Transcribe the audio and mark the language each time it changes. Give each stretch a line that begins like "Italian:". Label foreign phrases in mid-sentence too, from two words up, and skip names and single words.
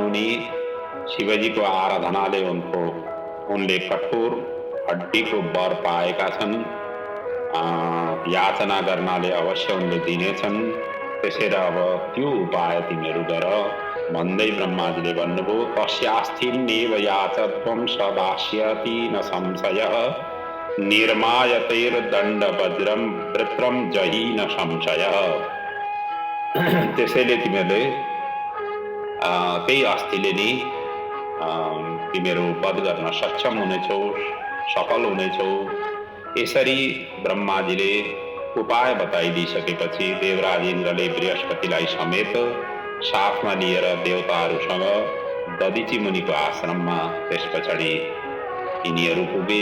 Nepali: उनी शिवजीको आराधनाले उनले कठोर हड्डीको वर पाएका छन्। याचना गर्नाले अवश्य उनले दिनेछन्। त्यसैले अब त्यो उपाय तिमीहरू गर भन्दै ब्रह्माजीले भन्नुभयो,
Sanskrit: तस्यास्थिन्नेव याचत्वं सदास्यति न संशयः निर्मायतेर्दण्ड वज्रम वृत्रम जहि न संशयः।
Nepali: त्यसैले तिमीहरूले त्यही अस्थिले नि तिमीहरू वध गर्न सक्षम हुनेछौ, सफल हुनेछौ। यसरी ब्रह्माजीले उपाय बताइदिइसकेपछि देवराज इन्द्रले बृहस्पतिलाई समेत साथमा लिएर देवताहरूसँग दधिची मुनिको आश्रममा त्यस पछाडि यिनीहरू पुगे।